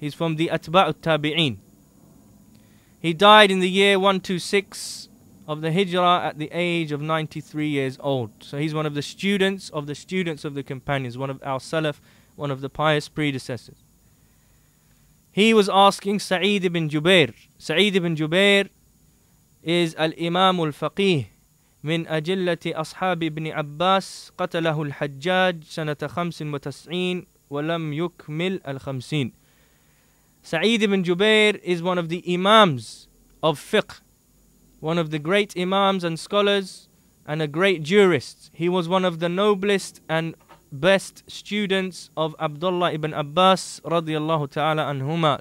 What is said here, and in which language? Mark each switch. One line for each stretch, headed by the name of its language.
English: He's from the Atba'u Tabi'een. He died in the year 126 of the Hijrah at the age of 93 years old. So he's one of the students of the companions, one of our Salaf, one of the pious predecessors. He was asking Sa'id ibn Jubair. Sa'id ibn Jubair is al-Imam al-Faqih
Arabic: من أجلة أصحاب ابن عباس قتله الحجاج سنة 95 ولم يكمل ال50.
English: Sa'id ibn Jubair is one of the Imams of fiqh, one of the great Imams and scholars, and a great jurist. He was one of the noblest and best students of Abdullah ibn Abbas radiyallahu ta'ala anhuma.